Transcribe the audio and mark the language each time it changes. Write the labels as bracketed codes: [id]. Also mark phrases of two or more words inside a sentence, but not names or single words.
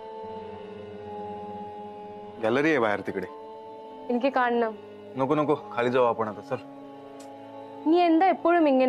[mr] गॅलरी आहे बाहेर तिकडे. [ml] എനിക്ക് കാണണം. [mr] नको नको, खाली जाऊ आपण आता. चल [ml] നീ എന്താ എപ്പോഴും ഇങ്ങനെ?